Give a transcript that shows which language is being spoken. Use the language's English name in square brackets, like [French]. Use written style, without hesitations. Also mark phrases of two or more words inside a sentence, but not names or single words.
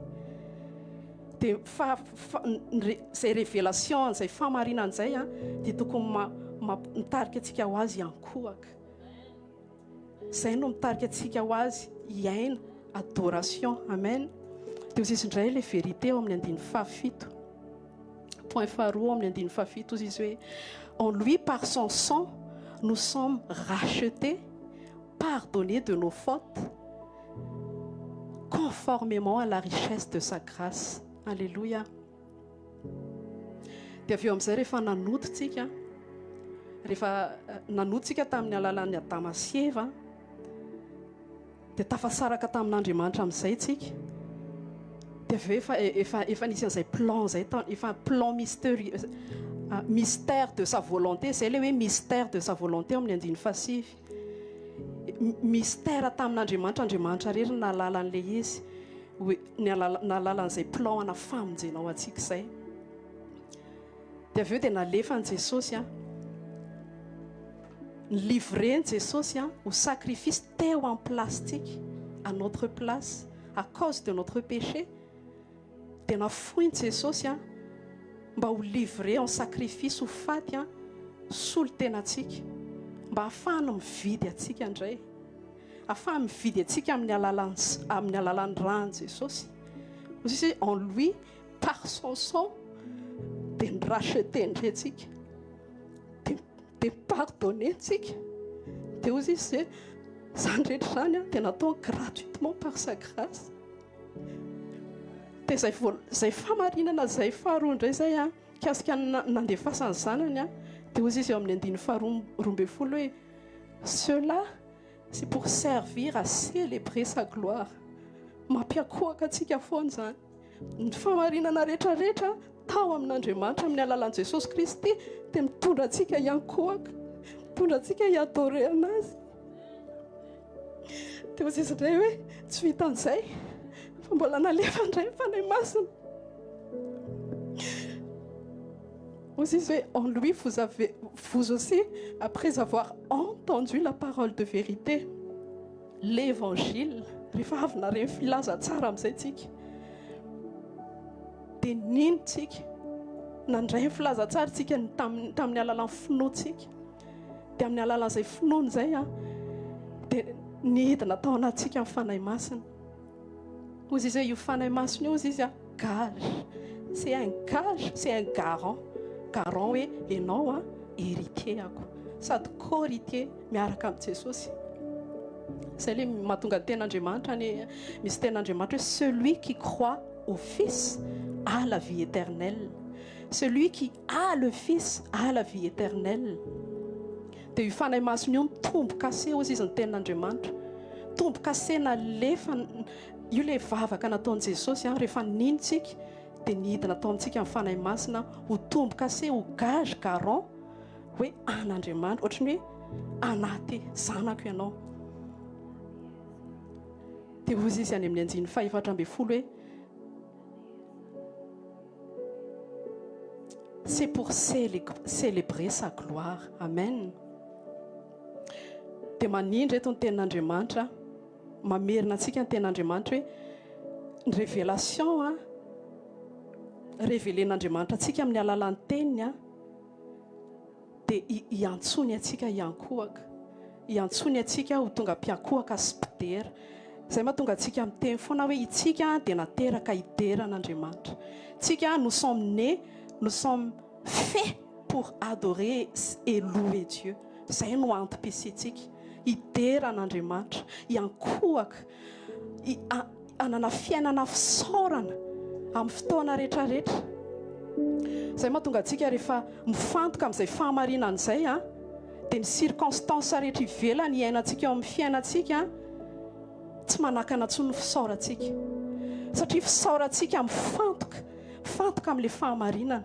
[Malagasy] Dia zay révélation zay fahamarinana zay a dia tokony mitarika atsika ho azy iankohaka. Zay no mitarika atsika ho azy iaina adoration. Amen. Dia ozy izy indray [French] le vérité [Malagasy] ao amin'ny andiny fahafito. Point faharoa amin'ny andiny fahafito ozy izy hoe [French] en lui par son sang nous sommes rachetés, pardonnés de nos fautes, conformément à la richesse de sa grâce. Alléluia. [Malagasy] Dia avy eo amin'izay rehefa nanototsika tamin'ny alalan'ny Adama sy Eva dia tafasaraka tamin'Andriamanitra amin'izay tsika. Dia avy eo efa nisy an'izay plan zay efa [French] plan mystère de sa volonté. [Malagasy] Zay le hoe [French] mystère de sa volonté [Malagasy] amin'ny andiny fahasivy. Mystère tamin'Andriamanitra, Andriamanitra rery nalalan'ilay izy nalalan'izay plan ana famonjena ao antsika izay. dia avy eo dia nalefany Jesosy livreny Jesosy [French] au sacrifice [Malagasy] teo [French] en plastique à notre place à cause de notre péché. [Malagasy] Dia nafoiny Jesosy mba ho [French] livrer en sacrifice [Malagasy] ho faty solo tenantsika mba hafahana mividy atsika indray, afahana mividy atsika amin'ny alalan'ny rany Jesosy. [French] Vous savez, en lui, par son sang, de racheter [Malagasy] ndray atsika, [French] de pardonner atsika. [Malagasy] Dia hozy izy zany rehetra zany dia natao [French] gratuitement par sa grâce. [Malagasy] Dia zay famarinana zay faharoa indray zay kasika nandefasany zanany dia hozy izy eo amin'ny 12 hoe [French] cela c'est pour servir à célébrer sa gloire. [Malagasy] Mampiakohaka atsika foana zany ny famarinana rehetrarehetra tao amin'Andriamanitra amin'ny alalan'i Jesosy Kristy dia mitondra atsika hiankohaka, mitondra atsika hiadore anazy. Dia hozy izy indray hoe tsy vitan'izay fa mbola nalefa indray fanahy masina. Hozy izy hoe [French] en lui vous aussi après avoir entendu la parole de vérité, l'évangile. [Malagasy] Rehefa avy nareny filaza tsara amin'izay tsika dia ninontsika nandray ny filaza tsara tsika tamin'ny alalan'ny finoantsika, dia amin'ny alalan'izay finoana izay dia nihidina tao anatsika amin'ny fanahy masina. Hozy izy hoe io fanahy masina io hozy izy [French] gage, c'est un gage, c'est un garant [Malagasy] hoe ianao héritier ako sady co-héritier miaraka amin'ny Jesosy. [French] C'est le [Malagasy] mahatonga ten'Andriamanitra misy ten'Andriamanitra hoe [French] celui qui croit au Fils a la vie éternelle. Celui qui a le Fils a la vie éternelle. [Malagasy] Dia io fanahy masina io tombo-kase hozy izy ny ten'Andriamanitra. Tombo-kase nalefa io le vavaka nataon'i Jesosy rehefa ninontsika dia nihidina tao amintsika amin'ny fanahy masina ho tombo-kase ho [French] gage garant [Malagasy] hoe an'Andriamanitra, ohatrany hoe anaty zanako ianao. Dia hozy izy any amin'ny 14 hoe [French] c'est pour célébrer sa gloire. [Malagasy] Amen. Dia manindra eto ny tenin'Andriamanitra, mamerina antsika ny tenin'Andriamanitra hoe ny révélation révélen'Andriamanitra atsika amin'ny alalan'ny teniny dia hiantsony atsika hiankohaka, hiantsony atsika ho tonga mpiankohaka sy mpidera. Zay mahatonga atsika miteny foana hoe itsika dia nateraka hideran'Andriamanitra. [French] Tsika nous sommes nés, nous sommes faits pour adorer et louer Dieu. [Malagasy] Zay no antom-pisiantsika hideran'Andriamanitra, hiankohaka, hanana fiainana fisaorana amin'ny fotoana rehetrarehetra. Zay mahatonga atsika rehefa mifantoka amin'izay fahamarinana izay dia ny circonstance rehetra ivelany iainantsika eo amin'ny fiainantsika tsy manakana intsony fisaorantsika, satria fisaorantsika mifantoka amin'ilay fahamarinana.